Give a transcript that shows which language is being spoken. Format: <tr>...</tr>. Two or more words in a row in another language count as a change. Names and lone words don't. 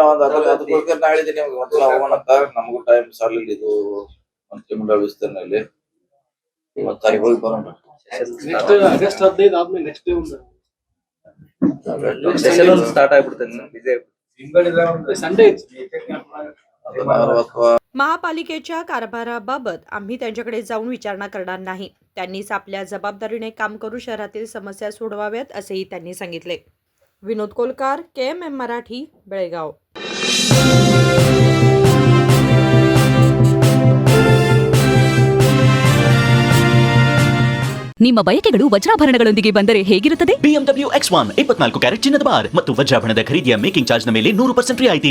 <kn>ಅದಕ್ಕೋಸ್ಕರ ನಾ ಹೇಳಿದ್ದೀನಿ ನಿಮ್ಗೆ ಒಂದ್ಸಲ ಹೋಗೋಣ ಅಂತ. ನಮಗೂ ಟೈಮ್ ಸಾಲಿಲ್ಲ. ಇದು ಮಂತ್ರಿಮಂಡಲ ವಿಸ್ತರಣೆಯಲ್ಲಿ ಇವತ್ತಾಗಿ ಹೋಗಿ ಬರೋಣ.</kn> <en>next August</en> <kn>15 ಆದ್ಮೇಲೆ</kn> <en>next day</en> <kn>ಒಂದು ಸ್ಟಾರ್ಟ್ ಆಗ್ಬಿಡ್ತೇನೆ ಸಂಡೇ.</kn> <mr>महापालिकेच्या कारभाराबाबत आम्ही त्यांच्याकडे जाऊन विचारणा करणार नाही. त्यांनीच आपल्या जबाबदारीने काम करून शहरातील समस्या सोडवाव्यात, असेही त्यांनी सांगितले. विनोद कोलकार, KMM मराठी, बेळगाव.</mr> <kn>ನಿಮ್ಮ ಬಯಕೆಗಳು ವಜ್ರಾಭರಣಗಳೊಂದಿಗೆ ಬಂದರೆ ಹೇಗಿರುತ್ತದೆ? BMW X1 24 ಕ್ಯಾರೆಟ್ ಚಿನ್ನದ ಬಾರ್ ಮತ್ತು ವಜ್ರಾಭರಣದ ಖರೀದಿಯ</kn> <en>making charge</en> <kn>ನ ಮೇಲೆ 100% ರಿಯಾಯಿತಿ.</kn>